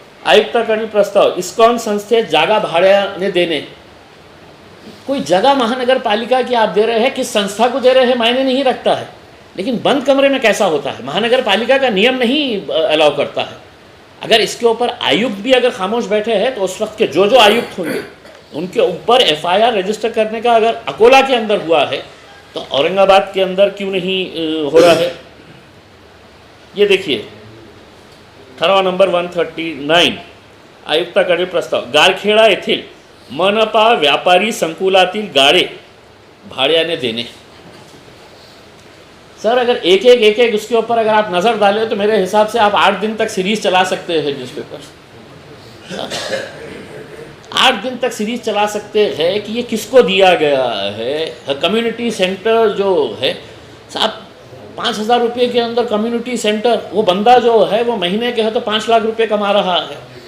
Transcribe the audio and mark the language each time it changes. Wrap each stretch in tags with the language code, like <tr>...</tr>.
<mr>आयुक्ताकडील प्रस्ताव, इस्कॉन संस्थेत जागा भाड्याने देणे,</mr> <hi>कोई जगह महानगर पालिका की आप दे रहे हैं, किस संस्था को दे रहे हैं मायने नहीं रखता है, लेकिन बंद कमरे में कैसा होता है महानगर पालिका का नियम नहीं अलाउ करता है। अगर इसके ऊपर आयुक्त भी अगर खामोश बैठे हैं तो उस वक्त के जो आयुक्त होंगे उनके ऊपर FIR रजिस्टर करने का अगर अकोला के अंदर हुआ है तो औरंगाबाद के अंदर क्यों नहीं हो रहा है। ये देखिए ठराव नंबर 139</hi> <mr>आयुक्ताकडे प्रस्ताव, गारखेडा येथील मनपा व्यापारी संकुलातील गाळे भाड्याने देने।</mr> <hi>सर अगर एक उसके ऊपर अगर आप नज़र डालें तो मेरे हिसाब से आप 8 दिन तक सीरीज चला सकते हैं न्यूज़पेपर, 8 दिन तक सीरीज चला सकते हैं कि ये किसको दिया गया है। कम्युनिटी सेंटर जो है साहब 5,000 रुपये के अंदर कम्युनिटी सेंटर, वो बंदा जो है वो महीने के है तो 5 लाख रुपए कमा रहा है।</hi>